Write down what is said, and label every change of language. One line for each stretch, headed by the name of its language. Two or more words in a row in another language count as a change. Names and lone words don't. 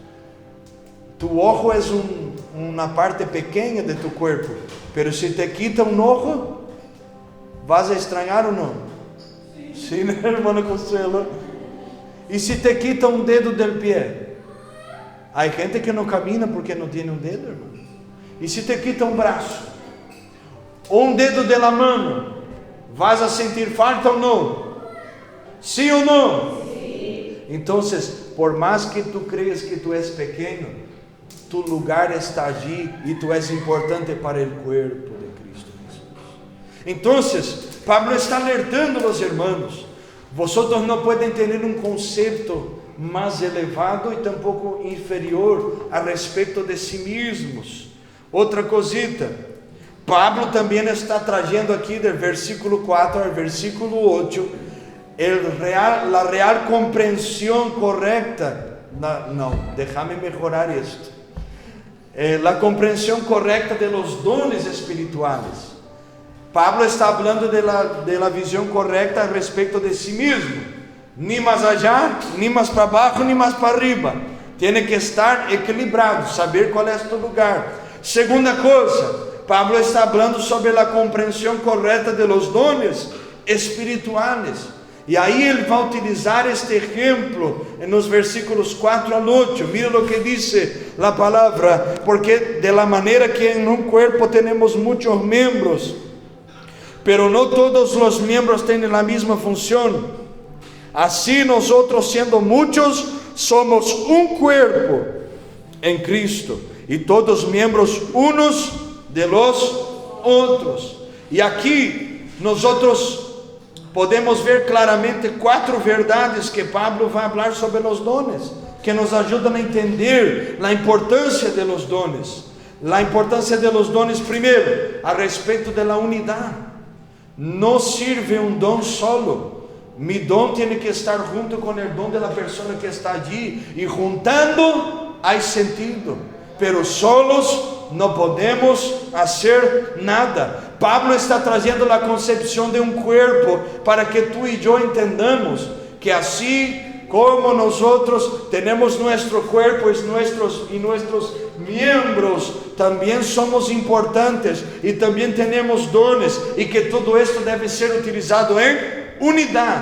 Spanish: Tu ojo es una parte pequeña de tu cuerpo, pero si te quita un ojo, ¿vas a extrañar o no? Sí, hermano Consuelo. Y si te quita un dedo del pie, hay gente que no camina porque no tiene un dedo, hermano.
Portuguese: E se te quita um braço, ou um dedo
Spanish: de la mano, vas a
Portuguese: sentir falta ou não? Sim ou não? Sim. Então, por mais que
Spanish: tu creas
Portuguese: que tu és pequeno,
Spanish: tu lugar está allí
Portuguese: e tu és importante para o cuerpo de Cristo Jesus. Então, Pablo está alertando os
Spanish: hermanos: vosotros
Portuguese: não podem ter um conceito mais elevado e tampouco inferior a respeito de si mesmos. Outra cosita, Pablo também está trazendo aqui do versículo 4 ao versículo 8
Spanish: la real
Portuguese: compreensão correta. Não,
Spanish: déjame mejorar isto. La
Portuguese: compreensão correta
Spanish: de los dones espirituales.
Portuguese: Pablo está falando
Spanish: de la
Portuguese: visão correta a respeito de si mesmo. Ni mais allá, ni mais para baixo, ni mais para arriba.
Spanish: Tiene que estar equilibrado, saber
Portuguese: qual é
Spanish: tu lugar.
Portuguese: Segunda coisa, Pablo está falando sobre a compreensão correta
Spanish: de los dones espirituales.
Portuguese: E aí ele vai utilizar este exemplo nos versículos 4 ao 8. Mira o que diz a palavra:
Spanish: porque de la manera que en un cuerpo tenemos muchos miembros, pero no todos los miembros tienen la misma función. Así nosotros, siendo muchos, somos un cuerpo en Cristo, y todos miembros unos de los otros.
Portuguese: E aqui nós podemos ver claramente 4 verdades que Pablo vai falar sobre os dones, que nos ajudam a entender a importância
Spanish: de los dones.
Portuguese: A importância
Spanish: de los dones,
Portuguese: primeiro, a respeito da unidade. Não sirve um dom solo. Mi dom tem que estar junto com o dom da pessoa que está allí, e juntando há sentido,
Spanish: pero solos
Portuguese: não podemos fazer nada. Pablo está trazendo a concepção de um corpo para que tu e eu entendamos que assim como nós temos nosso corpo e nossos membros, também somos importantes e também temos dones, e que tudo isso deve ser utilizado em unidade.